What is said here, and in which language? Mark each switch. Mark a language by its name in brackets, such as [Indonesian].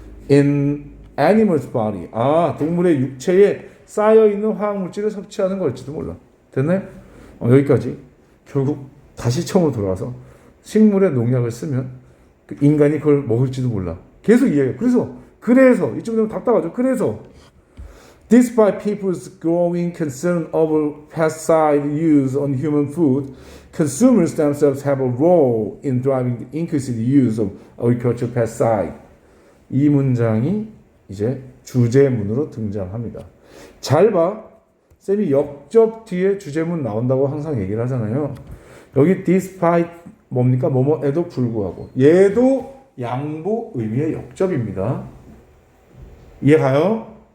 [English] in animal's body. [Korean] 동물의 육체에 쌓여 있는 화학물질을 섭취하는 걸지도 몰라. 됐나요? 여기까지. 결국 다시 처음으로 돌아와서 식물의 농약을 쓰면 인간이 그걸 먹을지도 몰라. 계속 이해해요. 그래서 이쪽 되면 답답하죠. 그래서 [English] despite people's growing concern over pesticide use on human food, consumers themselves have a role in driving the increased use of agricultural pesticide. [Korean] 이 문장이 이제 주제문으로 등장합니다. 잘 봐. 쌤이 역접 뒤에 주제문 나온다고 항상 얘기를 하잖아요. 여기 despite 뭡니까? 뭐뭐에도 불구하고. 얘도 양보 의미의 역접입니다. 이해가요?